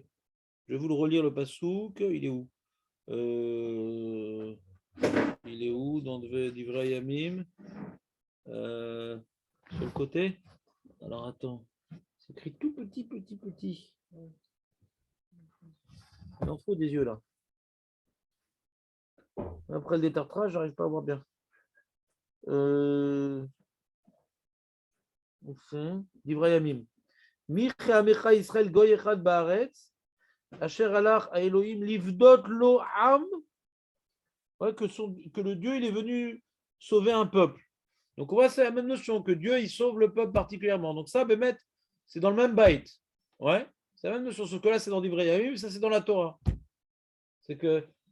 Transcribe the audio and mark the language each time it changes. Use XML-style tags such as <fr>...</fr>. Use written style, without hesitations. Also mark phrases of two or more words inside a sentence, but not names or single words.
<fr>Je vais vous le relire le passouk. Il est où il est où dans Divrei Yamim sur le côté. Alors attends, c'est écrit tout petit. Il en faut des yeux là. Après le détartrage, j'arrive pas à voir bien. Divrei Yamim.</fr> <he>מי כעמך ישראל גוי אחד בארץ. אשר הלך האלהים לפדות לו עם,</he> <fr>ouais, que le Dieu il est venu sauver un peuple. Donc on voit c'est la même notion que Dieu il sauve le peuple particulièrement. Donc ça, Bémet, c'est dans le même byte. Ouais, c'est la même notion. Ce que là c'est dans Divrei Yamim, ça c'est dans la Torah.</fr>